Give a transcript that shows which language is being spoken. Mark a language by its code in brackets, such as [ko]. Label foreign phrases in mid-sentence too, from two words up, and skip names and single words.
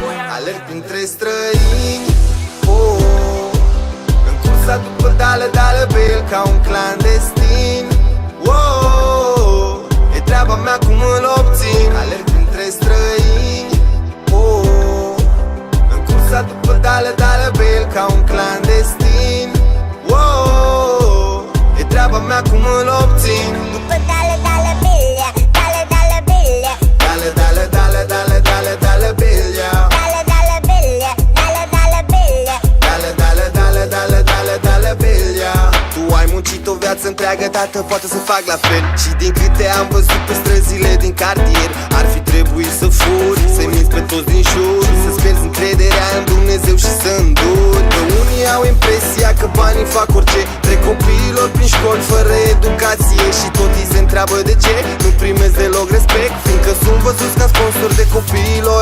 [ro] Alerg printre străini, oh, în cursa după [es] dale, dale [ro] bil, ca un clandestin, oh, e treaba mea cum îl obțin. Alerg printre străini, oh, în cursa după [es] dale, dale [ro] bil, ca un clandestin, oh, e treaba mea cum îl obțin. [es] După dale, dale biglia, dale, dale biglia. Dale, dale, dale, dale, dale, dale biglia. Dale, dale biglia, dale, dale biglia. Dale, dale, dale, dale, dale, dale biglia. [ro] Tu ai muncit o viață întreagă, tată, poate să fac la fel. Și din câte am văzut pe străzile din cartier, ar fi trebuit să furi, să-i minți pe toți din jur, să-ți pierzi încrederea în Dumnezeu și să înduri. Că unii au impresia că banii fac orice, trec copiilor prin școli fără educație și tot îi se întreabă de ce nu primesc deloc respect, fiindcă sunt văzuți ca sponsor de copiilor.